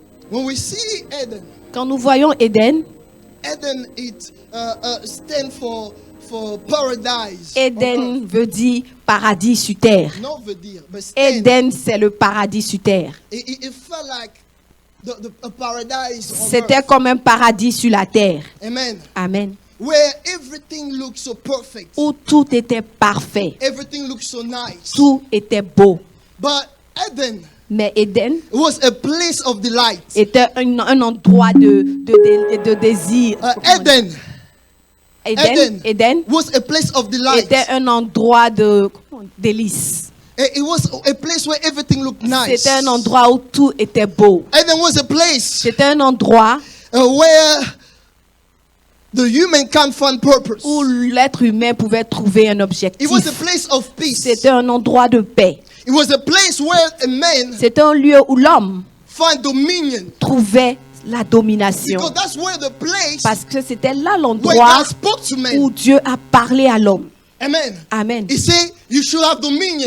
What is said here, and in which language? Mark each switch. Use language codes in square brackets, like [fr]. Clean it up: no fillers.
[en] When we see Eden, [fr] Quand nous voyons Éden, [en] Eden it stands for paradise. on [fr] Éden [en] earth. [fr] veut dire paradis sur terre. [en] Not [fr] veut dire, [en] but stand. [fr] Éden, c'est le paradis sur terre. [en] It felt like a paradise on [fr] C'était [en] earth. [fr] comme un paradis sur la terre. [en] Amen. [fr] Amen. [en] Where everything looks so perfect. [fr] Où tout était parfait. [en] Everything looks so nice. [fr] Tout était beau. [en] But Eden [fr] Mais Éden [en] was a place of delight. [fr] était un endroit de désir. [en] Eden [fr] Éden [en] was a place of delight. [fr] était un endroit de délice. [en] It was a place where everything looked nice. [fr] C'était un endroit où tout était beau. [en] Eden was a place [fr] C'était un endroit [en] where the human can find purpose. [fr] où l'être humain pouvait trouver un objectif. [en] It was a place of peace. [fr] C'était un endroit de paix. [en] It was a place where a man [fr] C'était un lieu où l'homme [en] find dominion. [fr] trouvait la domination. [en] Because that's where the place [fr] Parce que c'était là [en] where [fr] l'endroit [en] God spoke to man. [fr] où Dieu a parlé à l'homme. [en] Amen. [fr] Amen. [en] He said you should have dominion.